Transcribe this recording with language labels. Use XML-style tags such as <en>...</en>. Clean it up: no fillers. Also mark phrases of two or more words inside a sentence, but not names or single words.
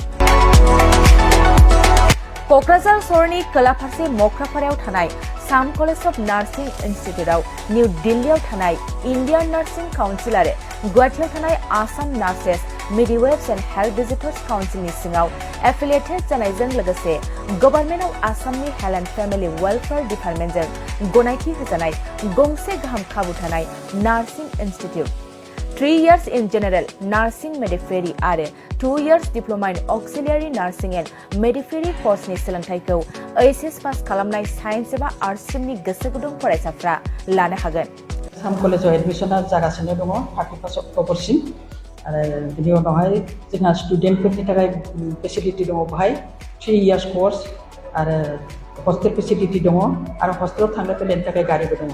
<brx>क'क्राझार सहरनि खोला फारसे मोख्रापारायाव थानाय साम कलेज अफ नार्सिं इनस्टिट्यूटआव निउ दिल्लीआव थानाय इन्डियान नार्सिं काउन्सिल आरो गुवाहाटीआव थानाय आसाम नार्सेस मिडवाइफ्स एन्ड हेल्थ भिजिटर्स काउन्सिलनि सिङाव एफिलिएटेड जानायजों लोगोसे गभर्नमेन्ट अफ आसामनि हेल्थ एन्ड फेमिलि वेलफेयार डिपार्टमेन्टजों गनायथि होजानाय गंसे गाहाम खाबु थानाय</brx> <en>nursing institute. 3 years in general nursing midwifery</en> <brx>आरो</brx> <en>2 years diploma in auxiliary nursing and midwifery</en> <brx>कर्सनि सोलोंथाइखौ एचएस पास खालामनाय साइन्स एबा आर्ट्स स्ट्रीमनि गोसो गुदुं फरायसाफ्रा लानो हागोन। साम कलेजाव एडमिशना जागासिनो दङ 31 अक्ट'बरसिम आरो बिनि उनावहाय जोंहा स्टुडेन्टफोरनि थाखाय फेसिलिटि दङ। बेहाय 3 years कर्स आरो</brx> <en>hostel facility</en> <brx>दङ आरो हस्टेलाव थांनो फैनायनि थाखाय गारिबो दङ।</brx>